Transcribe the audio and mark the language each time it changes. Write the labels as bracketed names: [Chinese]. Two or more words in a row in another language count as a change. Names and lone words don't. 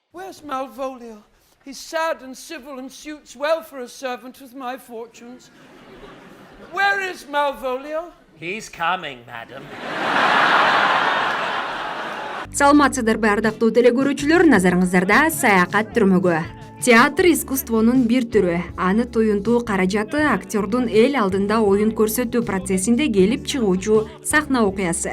[English] Where's Malvolio? He's sad and civil and suits well for a servant with my fortunes. Where is Malvolio? He's coming, madam. [Kyrgyz] Саламатсыздарбы ардактуу теле көрүүчүлөр, назарыңыздарда саякат түрмөгү. Театр искусствонун бир түрү. Аны туюнтуу каражаты актердун эл алдында оюн көрсөтүү процессинде келип чыгуучу сахна окуясы.